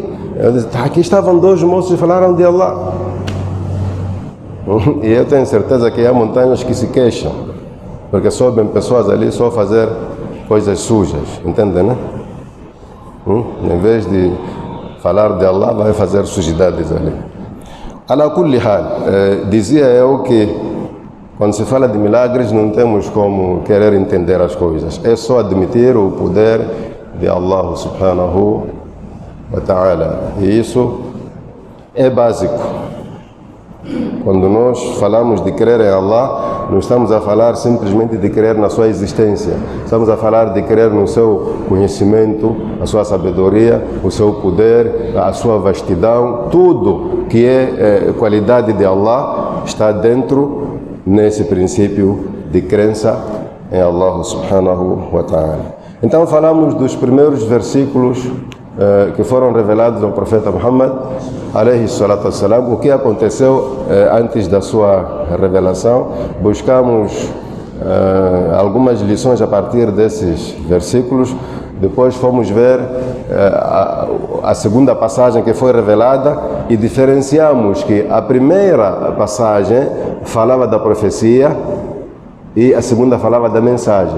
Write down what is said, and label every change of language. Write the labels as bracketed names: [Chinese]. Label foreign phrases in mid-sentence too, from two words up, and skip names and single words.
[Portuguese] Eu disse: aqui estavam dois moços e falaram de Allah. E eu tenho certeza que há montanhas que se queixam, porque sobem pessoas ali só fazer coisas sujas, entendem, né? Em vez de falar de Allah, vai fazer sujidades ali. [Arabic] على كل حال, [Portuguese] dizia eu que quando se fala de milagres não temos como querer entender as coisas, é só admitir o poder de Allah [Arabic] سبحانه وتعالى, [Portuguese] e isso é básico. Quando nós falamos de crer em Allah, não estamos a falar simplesmente de crer na sua existência. Estamos a falar de crer no seu conhecimento, a sua sabedoria, o seu poder, a sua vastidão. Tudo que é qualidade de Allah está dentro nesse princípio de crença em Allah [Arabic] سبحانه وتعالى. [Portuguese] Então falamos dos primeiros versículos que foram revelados ao profeta Muhammad [Arabic] عليه الصلاة والسلام, [Portuguese] o que aconteceu antes da sua revelação. Buscamos algumas lições a partir desses versículos. Depois fomos ver a segunda passagem que foi revelada e diferenciamos que a primeira passagem falava da profecia e a segunda falava da mensagem.